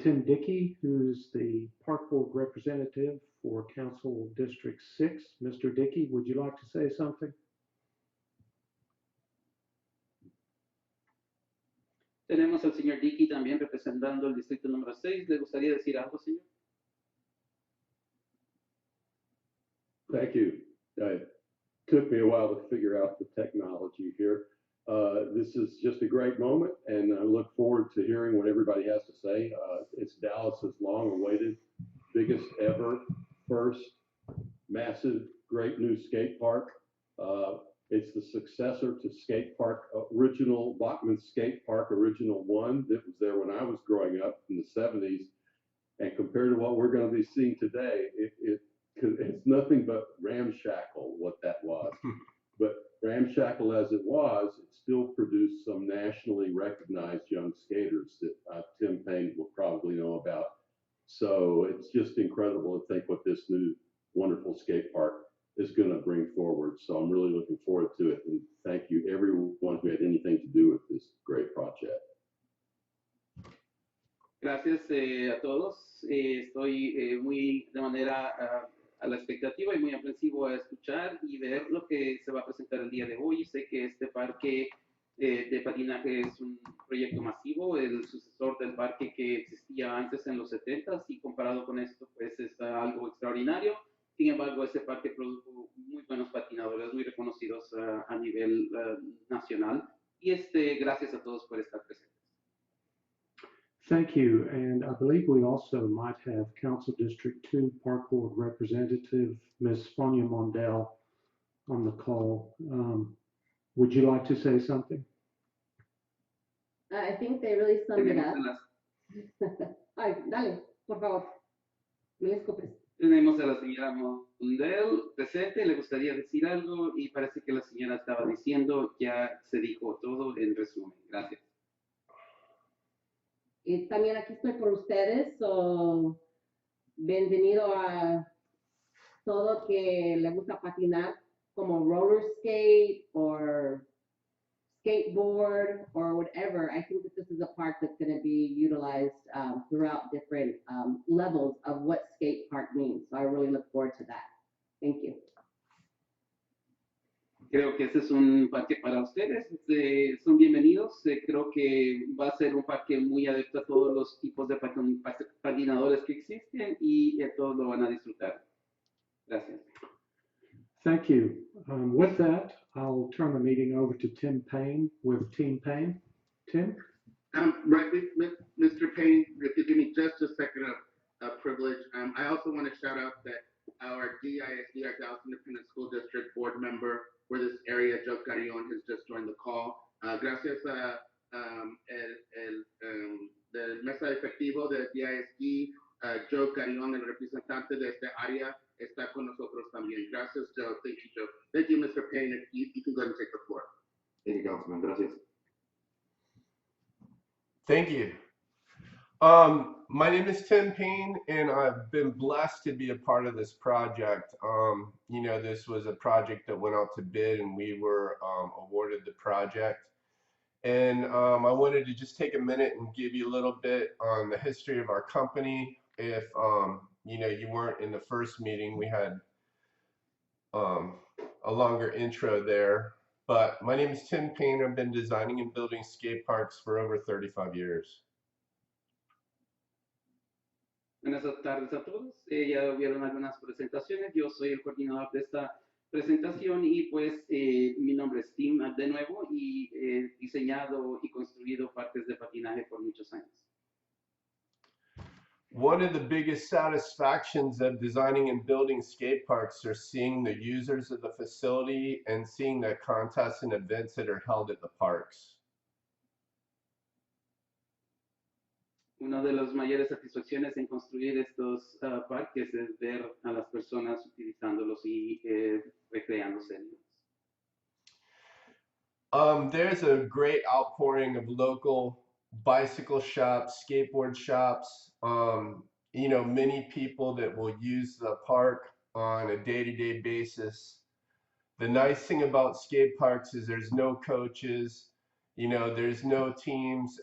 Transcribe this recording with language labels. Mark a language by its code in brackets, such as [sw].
[en] Tim Dickey, who's the Park Board representative for Council District 6. Mr. Dickey, would you like to say something? [es] Tenemos al señor Dickey también representando el distrito número 6. ¿Le gustaría decir algo, señor? [en] Thank you. It took me a while to figure out the technology here. This is just a great moment, and I look forward to hearing what everybody has to say. It's Dallas's long-awaited, biggest ever, first massive, great new skate park. It's the successor to Skatepark, original Bachman Skate Park, original one that was there when I was growing up in the 70s. And compared to what we're going to be seeing today, it's nothing but ramshackle what that was. But ramshackle as it was, it still produced some nationally recognized young skaters that Tim Payne will probably know about. So it's just incredible to think what this new wonderful skate park is going to bring forward. So I'm really looking forward to it. And thank you everyone who had anything to do with this great project. [es] Gracias a todos. Estoy muy de manera a la expectativa y muy aprensivo a escuchar y ver lo que se va a presentar el día de hoy. Sé que este parque de patinaje es un proyecto masivo, el sucesor del parque que existía antes en los 70s, y comparado con esto, pues es algo extraordinario. Sin embargo, ese parque produjo muy buenos patinadores, muy reconocidos a nivel nacional. Y gracias a todos por estar presentes. [en] Thank you. And I believe we also might have Council District 2 Park Board Representative, Ms. Fonya Mondale, on the call. Would you like to say something? I think they really summed it up. [es] Ay, dale, por favor. Me escupes. Tenemos a la señora Mondel presente. Le gustaría decir algo y parece que la señora estaba diciendo, ya se dijo todo en resumen. Gracias. Y también aquí estoy por ustedes. Bienvenido a todo que le gusta patinar, como [en] roller skate or skateboard or whatever. I think that this is a park that's going to be utilized throughout different levels of what skate park means. So I really look forward to that. Thank you. [es] Creo que este es un parque para ustedes. Son bienvenidos. Creo que va a ser un parque muy adepto a todos los tipos de patinadores que existen y todos lo van a disfrutar. Gracias. [en] Thank you. With that, I'll turn the meeting over to Tim Payne with Team Payne. Tim? Right, Mr. Payne, if you give me just a second of privilege, I also want to shout out that our DISD, our Dallas Independent School District board member for this area, Joe Carrion, has just joined the call. [es] Gracias a el mesa efectivo de DISD, Joe Carrion, el representante de esta área, está con nosotros también. [en] Gracias, Joe. Thank you, Joe. Thank you, Mr. Payne. You can go ahead and take the floor. Thank you, Councilman. Gracias. Thank you. My name is Tim Payne, and I've been blessed to be a part of this project. You know, this was a project that went out to bid, and we were awarded the project. And I wanted to just take a minute and give you a little bit on the history of our company. If you know, you weren't in the first meeting, we had a longer intro there. But my name is Tim Payne. I've been designing and building skate parks for over 35 years. [es] Buenas tardes a todos. Ya vieron algunas presentaciones. Yo soy el coordinador de esta presentación y pues mi nombre es Tim de nuevo y he diseñado y construido parques de patinaje por muchos años. [en] One of the biggest satisfactions of designing and building skate parks are seeing the users of the facility and seeing the contests and events that are held at the parks. [es] Una de las mayores satisfacciones en construir estos parques es ver a las personas utilizándolos y recreándose en ellos. [en] There's a great outpouring of local bicycle shops, skateboard shops, many people that will use the park on a day-to-day basis. The nice thing about skate parks is there's no coaches, there's no teams.